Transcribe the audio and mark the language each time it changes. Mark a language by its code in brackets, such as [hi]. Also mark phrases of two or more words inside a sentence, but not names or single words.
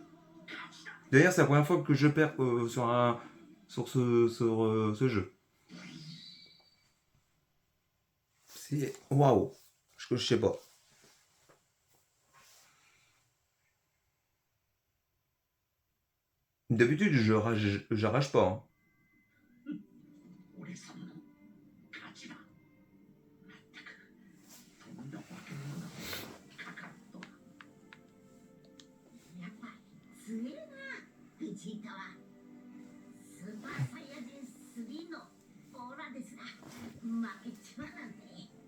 [fr] D'ailleurs, c'est la première fois que je perds sur ce jeu. C'est waouh. Je sais pas. D'habitude, je rage pas. Hein. [ja] 俺様の勝ちだ。まったくとんだ化け物だ。カカロット。やっぱ強えな、ベジータは。スーパーサイヤ人3のオーラですら負けちまうなんて。